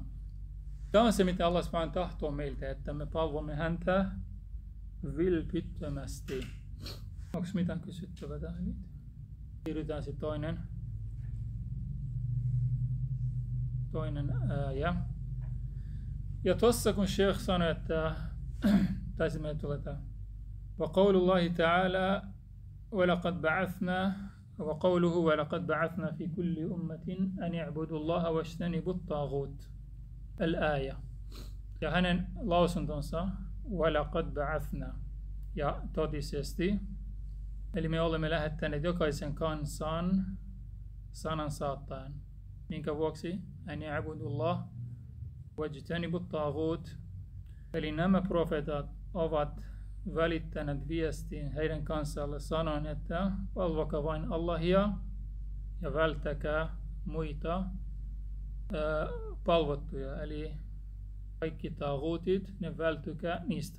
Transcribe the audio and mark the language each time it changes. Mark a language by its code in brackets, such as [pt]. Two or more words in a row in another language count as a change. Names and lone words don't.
[fi] Tämä on se, mitä Allah subhanahu tahtoo meiltä, että me palvomme häntä vilpittömästi. Onko mitään kysyttävää tähän? Siirrytään sitten toinen ääjä. Ja tossa kun Sheikh sanoi, että taisi meille tulee tämä. [ar] وقول الله تعالى ولقد بعثنا وقوله ولقد بعثنا في كل أمة أن يعبدوا الله واجتنبوا الطاغوت الآية. [fi] Ja hänen lausuntonsa [ar] ولقد بعثنا [fi] ja totisesti. Eli me olemme lähettäneet jokaisen kansan sanan saattaen. Minkä vuoksi? [ar] أن يعبدوا الله واجتنبوا الطاغوت. [fi] Eli nämä profeetat ovat välittäneet viestiin heidän kansalle sanoen, että palvokaa vain Allahia ja välttäkää muita palvottuja. Eli kaikki taaguutit, ne vältykää niistä.